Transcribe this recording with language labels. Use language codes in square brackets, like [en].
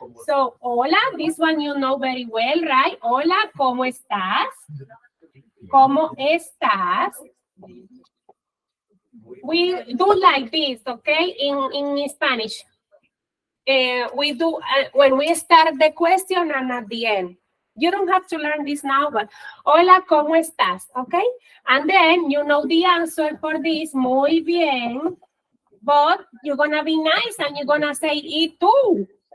[en] So, hola, this one you know very well, right? [es] Hola, ¿cómo estás? ¿Cómo estás? [en] We do like this, okay, in Spanish. We do, when we start the question and at the end. You don't have to learn this now, but [es] hola, ¿cómo estás? [en] Okay? And then you know the answer for this, [es] muy bien. [en] But you're going to be nice and you're going to say, [es] y tú?